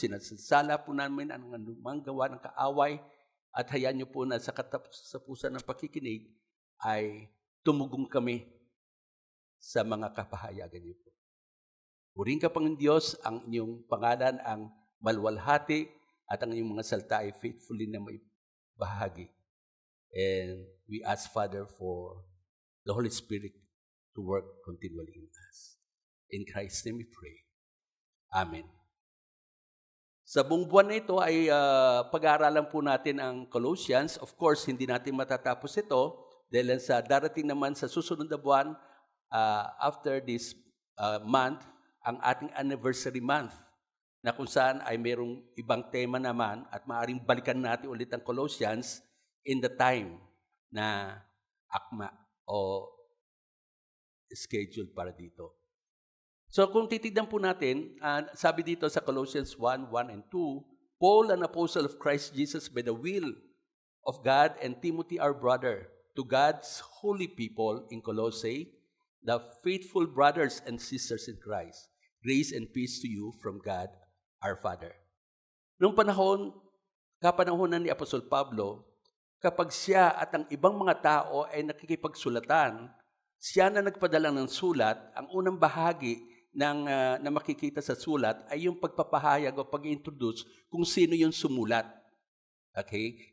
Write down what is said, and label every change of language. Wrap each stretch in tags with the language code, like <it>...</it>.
<tl>Sinasala po namin ang anumang gawa ng kaaway, at hayaan niyo po na sa katapusan ng pakikinig ay tumugong kami sa mga kapahayagan niyo po. Purihin ka, Panginoon Diyos, ang inyong pangalan ang malwalhati at ang inyong mga salita ay faithfully na may bahagi.</tl> <en>And we ask, Father, for the Holy Spirit to work continually in us. In Christ's name we pray. Amen.</en> <tl>Sa buong buwan na ito ay pag-aaralan po natin ang Colossians. Of course, hindi natin matatapos ito dahil sa darating naman sa susunod na buwan,</tl> <en>after this month,</en> <tl>ang ating anniversary month, na kung saan ay mayroong ibang tema naman at maaaring balikan natin ulit ang Colossians</tl> <en>in the time</en> <tl>na akma o schedule para dito. So kung titignan po natin, sabi dito sa</tl> <en>Colossians 1:1 and 2, Paul, an apostle of Christ Jesus by the will of God, and Timothy, our brother, to God's holy people in Colossae, the faithful brothers and sisters in Christ, grace and peace to you from God, our Father.</en> <tl>Noong kapanahonan ni Apostol Pablo, kapag siya at ang ibang mga tao ay nakikipagsulatan, siya na nagpadala ng sulat. Ang unang bahagi na makikita sa sulat ay yung pagpapahayag o pag-introduce kung sino yung sumulat. Okay?</tl>